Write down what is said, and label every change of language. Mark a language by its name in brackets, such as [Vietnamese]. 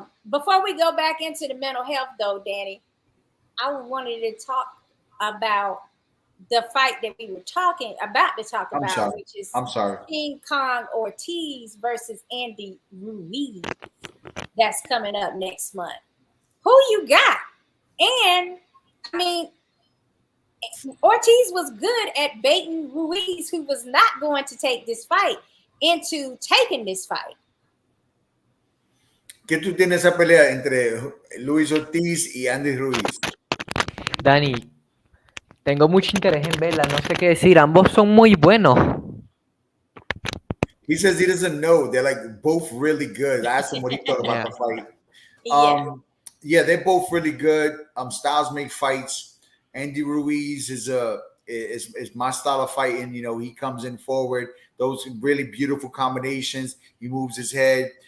[English] Before we go back into the mental health, though, Danny, I wanted to talk about the fight that we were about to talk about, which is King Kong Ortiz versus Andy Ruiz. That's coming up next month. Who you got? And I mean, Ortiz was good at baiting Ruiz, who was not going to take this fight, into taking this fight. [Spanish] ¿Qué tú tienes esa pelea entre Luis Ortiz y Andy Ruiz? Dani, tengo mucho interés en verla, no sé qué decir, ambos son muy buenos. [English] He says he doesn't know. They're like both really good. I asked him what he thought about the fight. Yeah, they're both really good. Styles make fights. Andy Ruiz is my style of fighting. You know, he comes in forward. Those really beautiful combinations. He moves his head.